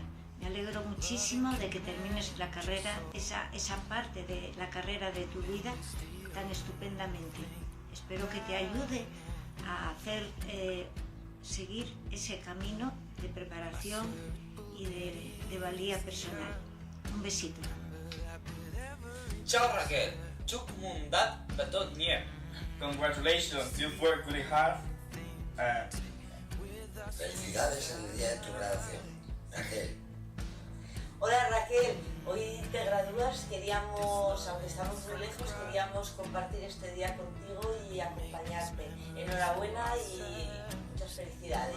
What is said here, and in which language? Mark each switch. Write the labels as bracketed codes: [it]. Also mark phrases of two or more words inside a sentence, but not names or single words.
[es] Me alegro muchísimo de que termines la carrera, esa parte de la carrera de tu vida tan estupendamente. Espero que te ayude a hacer, seguir ese camino de preparación y de valía personal. Un besito. [vi] Ciao Raquel, chúc mừng dat và tốt nghiệp. [en] Congratulations, you've worked really hard. [es] Felicidades en el día de tu graduación, Raquel. Hola Raquel, hoy te gradúas, queríamos, aunque estamos muy lejos, queríamos compartir este día contigo y acompañarte. Enhorabuena y muchas felicidades.